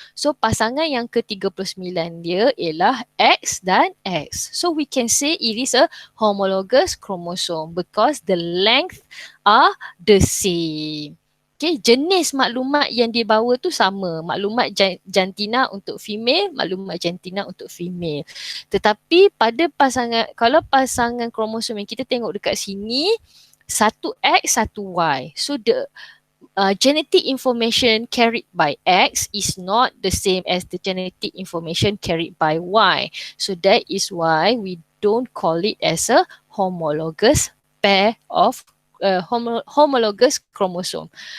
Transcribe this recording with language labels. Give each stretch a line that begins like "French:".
Malay: So, pasangan yang ke-39 dia ialah X dan X.
English: So, we can say it is a homologous chromosome because the length are the same.
Malay: Okay, jenis maklumat yang dia bawa tu sama. Maklumat jantina untuk female, maklumat jantina untuk female. Tetapi pada pasangan, kalau pasangan kromosom yang kita tengok dekat sini, satu X, satu Y.
English: So the genetic information carried by X is not the same as the genetic information carried by Y. So that is why we don't call it as a homologous pair of homologous chromosome.